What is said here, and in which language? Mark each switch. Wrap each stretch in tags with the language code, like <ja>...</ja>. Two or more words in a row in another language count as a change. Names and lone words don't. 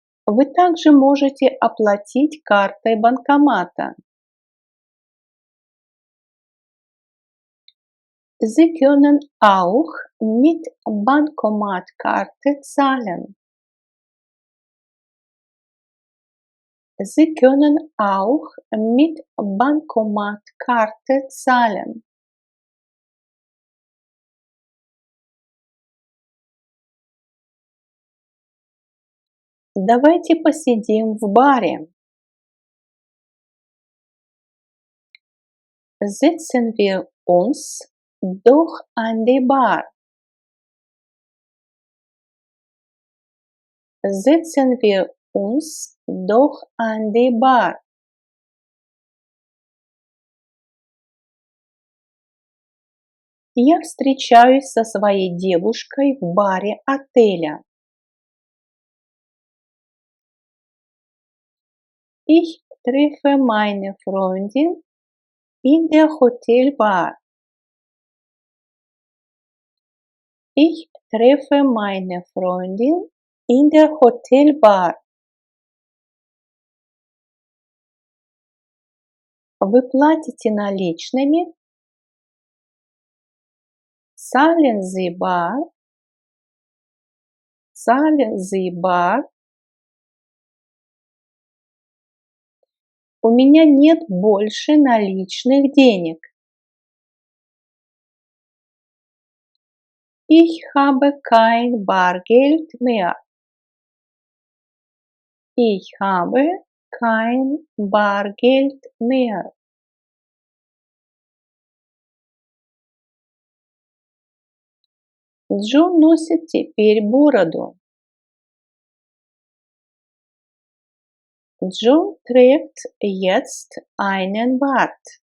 <ru>Вы также можете оплатить картой банкомата.</ru> <de>Sie können auch mit Bankomatkarte zahlen. Sie können auch mit Bankomatkarte zahlen.</de> <ru>Давайте посидим в баре.</ru> <de>Setzen wir uns doch an die Bar. Setzen wir uns doch an die Bar.</de> <ru>Я встречаюсь со своей девушкой в баре отеля.</ru> <de>Ich treffe meine Freundin in der Hotelbar. Ich treffe meine Freundin in der Hotelbar.</de> <ru>Вы платите наличными?</ru> <de>Zahlen Sie bar? Zahlen Sie bar?</de> <ru>У меня нет больше наличных денег.</ru> <de>Ich habe kein Bargeld mehr. Ich habe kein Bargeld mehr.</de> <ru>Джо носит теперь бороду.</ru> <de>Джо trägt jetzt einen Bart.</de>